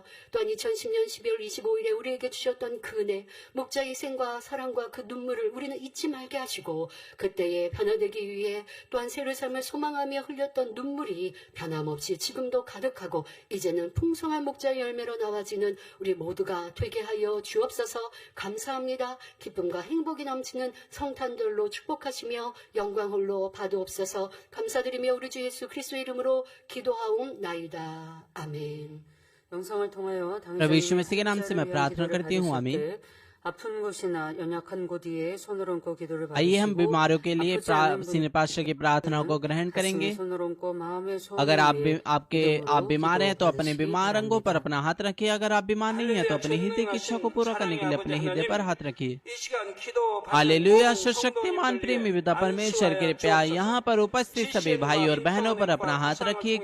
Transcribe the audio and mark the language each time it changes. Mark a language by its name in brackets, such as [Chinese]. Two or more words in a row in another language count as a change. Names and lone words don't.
[Korean] 또한 2010년 12월 25일에 우리에게 주셨던 그 은혜, 목자의 희생과 사랑과 그 눈물을 우리는 잊지 말게 하시고 그때에 변화되기 위해 또한 새로운 삶을 소망하며 흘렸던 눈물이 변함없이 지금도 가득하고 이제는 풍성한 목자의 열매로 나와지는 우리 모두가 되게 하여 주옵소서. 감사합니다. 기쁨과 행복이 넘치는 성탄절로 축복하시며 영광 홀로 받으옵소서. 감사드리며 우리 주 예수 그리스도의 이름으로 기도하옵나이다. 아멘. 영상을 통하여 [Hindi] प्रभु यीशु मसीह के नाम से मैं प्रार्थना करती हूँ। आमीन। [Korean] 아픈 곳이나 연약한 곳 위에 손을 얹고 기도를 [Hindi] आइए हम [Korean] 받으시고 [Hindi] बीमारों के लिए [Korean] 아프지 않은 [English] senior pastor [Hindi] की प्रार्थना को ग्रहण करेंगे। [Korean] 가슴에 손을 얹고 마음의 소원을 [Hindi] अगर आप [Korean] 위해 [Hindi] आप [Korean] 기도로 [Hindi] बीमार हैं तो अपने [Korean] 기도받으시기 [Hindi] बीमार अंगों पर [Korean] 바랍니다. [Hindi] अपना हाथ रखिए। अगर आप बीमार नहीं हैं तो अपने हृदय की इच्छा को पूरा करने के लिए अपने हृदय पर हाथ रखिए। हालेलुया। शक्तिमान प्रेमी पिता परमेश्वर, कृपया यहाँ पर उपस्थित सभी भाई और बहनों पर अपना हाथ रखिए।